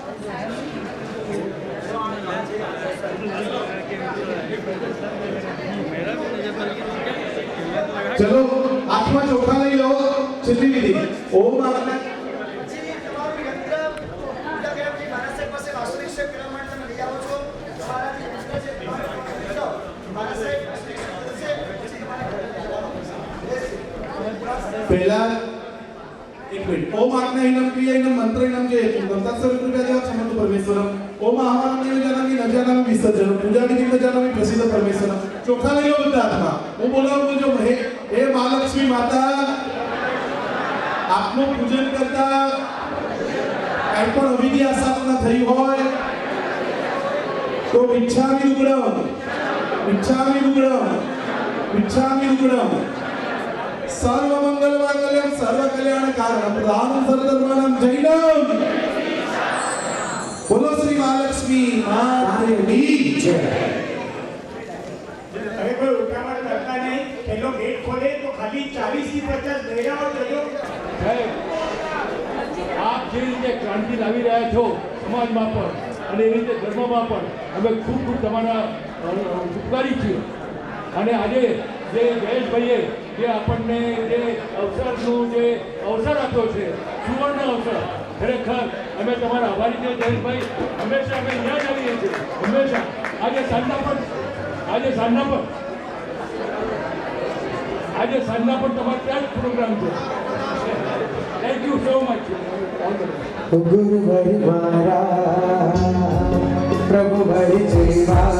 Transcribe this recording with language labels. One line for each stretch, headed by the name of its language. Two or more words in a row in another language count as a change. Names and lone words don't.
Gujarati: ચલો હાથમાં ચોખા લઈ લો છેલ્લી વિધિ ઓમ આપણે જે તમારું યંત્ર પૂજા કર્યા પછી મારા સાહેબ પાસે વાસ્તુનિક કરવા માટે તમે લઈ આવો છો તમારા જે યંત્ર છે તમારે મારા સાહેબ વાસ્તુનિક કરશે પછી તમારે ઘરે લઈ આવવાનું છે પહેલા એક મિનિટ
Sanskrit: ओम आज्ञाहीनं क्रियाहीनं मंत्रहीनं जे तत्सवितृभ्यः क्षमतु परमेश्वरम् ओम आह्वानं जानामि न जानामि विसर्जनं पूजाविधिं न जानामि प्रसीद परमेश्वरम्
Gujarati: ચોખા લઈ લો બધા હાથમાં હું બોલાવું છું હે મહાલક્ષ્મી માતા આપનું પૂજન કરતા કઈ પણ અવિધિ આસ્થાપના થઈ હોય તો
Prakrit languages: વિચ્છામિ ઉગ્રમ વિચ્છામિ ઉગ્રમ વિચ્છામિ ઉગ્રમ
Sanskrit: सर्व मंगल मांगल्यम सर्व कल्याण कारणम प्रधानम सर्वधर्माणाम जैनम
Hindi: बोलो श्री महालक्ष्मी माता की जय अरे कोई उठावट करता नहीं ये लोग गेट खोले तो खाली
Gujarati: 40 થી 50 મહિલાઓ જજો આપ જે રીતે ક્રાંતિ લાવી રહ્યા છો સમાજમાં પણ અને એ રીતે ધર્મમાં પણ અમે ખૂબ ખૂબ તમારા ઉપકારી છીએ અને આજે જે જયેશભાઈએ જે આપણને જે અવસરનું જે અવસર આપ્યો છે સુવર્ણ અવસર ખરેખર અમે તમારા આભારી છીએ જયેશભાઈ હંમેશા અમે અહીંયા જ આવીએ છીએ હંમેશા આજે સાંજના પણ તમારે ત્યાં જ પ્રોગ્રામ છે
English: thank you so much गुरु भरि मारा प्रभु भरि जीवा